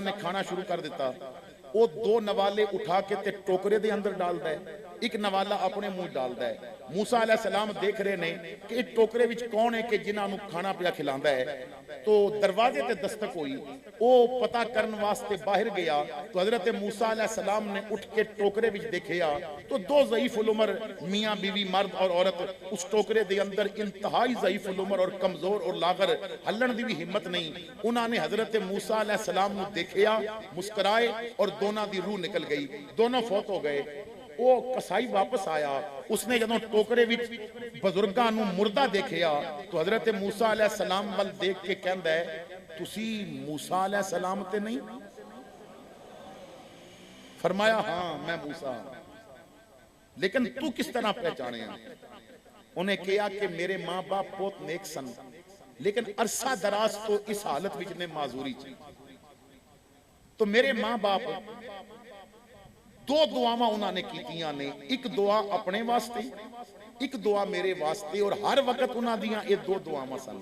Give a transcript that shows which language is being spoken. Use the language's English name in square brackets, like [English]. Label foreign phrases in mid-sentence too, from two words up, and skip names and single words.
[Punjabi] نے کھانا شروع کر دیتا وہ 2 نوالے اٹھا کے تے ٹوکرے دے اندر ڈال دے ایک نوالا اپنے منہ ڈال دے موسیٰ علیہ السلام دیکھ رہے نے کہ ایک ٹوکرے وچ کون ہے کہ جنہاں نو کھانا پیا کھلاندا ہے تو دروازے تے دستک ہوئی وہ پتہ کرن واسطے باہر گیا تو حضرت موسیٰ علیہ السلام نے اٹھ کے ٹوکرے وچ دیکھیا تو 2 ضعیف العمر میاں بیوی مرد اور عورت اس ٹوکرے دے اندر انتہائی ضعیف العمر اور کمزور اور لاغر ہلن دی بھی ہمت نہیں انہاں نے حضرت موسیٰ علیہ السلام نو دیکھیا مسکرائے اور دونوں دی روح نکل گئی دونوں فوت ہو گئے وہ کسائی واپس آیا اس نے جدوں ٹوکرے وچ بزرگاں نو مردہ دیکھیا تو حضرت موسیٰ علیہ السلام ول دیکھ کے کہندا ہے تسی موسیٰ علیہ السلام تے نہیں فرمایا ہاں میں موسیٰ ہوں، لیکن تو کس طرح پہچانے ہیں؟ انہیں کہا کہ میرے ماں باپ بہت نیک سن، لیکن عرصہ دراز تو اس حالت وچ نے معذوری چی، تو میرے ماں باپ دو دعاواں انہوں نے کیتیاں نے، ایک دعا اپنے واسطے، ایک دعا میرے واسطے، اور ہر وقت انہوں دیاں یہ دو دعاواں سن۔